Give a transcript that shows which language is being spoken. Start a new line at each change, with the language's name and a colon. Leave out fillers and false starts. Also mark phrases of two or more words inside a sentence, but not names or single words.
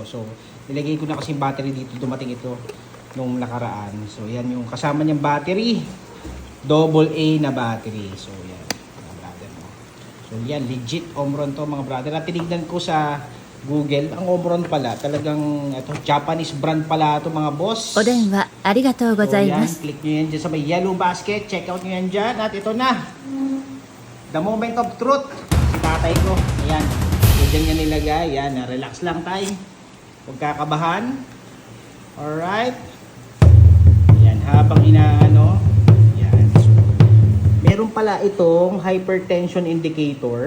Filipino: So, nilagay ko na kasi battery dito. Dumating ito nung nakaraan. So, yan yung kasama niyang battery. AA na battery. So, yan. Mga brother. So, yan. Legit Omron to, mga brother. At tinignan ko sa Google, ang Omron pala, talagang ito,
English: Japanese brand
Filipino: pala ito, mga boss.
Japanese: お電話ありがとうございま
Filipino: So, yan,
Japanese: す。
Filipino: click nyo yan dyan sa may Yellow Basket.
English: Check out
Filipino: nyo yan dyan. At ito na.
English: The moment of truth.
Filipino: Si tatay ko. Ayan. So, dyan niya nilagay. Ayan. Relax lang tayo. Huwag kakabahan. Alright. Ayan. Habang inaano. Ayan. So, meron pala itong
English: hypertension indicator.